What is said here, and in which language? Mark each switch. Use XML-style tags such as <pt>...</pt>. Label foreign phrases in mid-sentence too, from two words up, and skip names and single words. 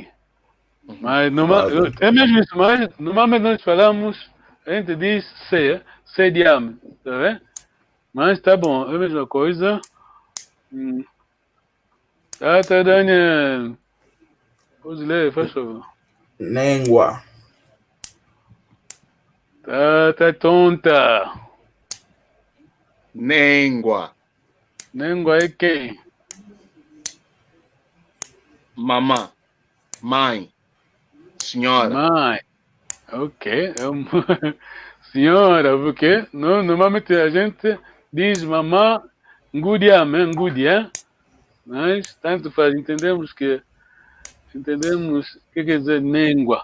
<pt>Mas é mesmo isso, mas normalmente nós falamos, a gente diz C de ame, tá vendo? Mas tá bom, é a mesma coisa. Tata Daniel. Pode ler, faz favor. Nengua.</pt> <kg>Tata tonta.</kg> <pt>Nengua. Nengua é quem? Mamã. Mãe. Senhora. Mãe. Ok. Senhora, porque normalmente a gente diz mamã, ngudia, mas tanto faz, entendemos o que quer dizer nengua.</pt>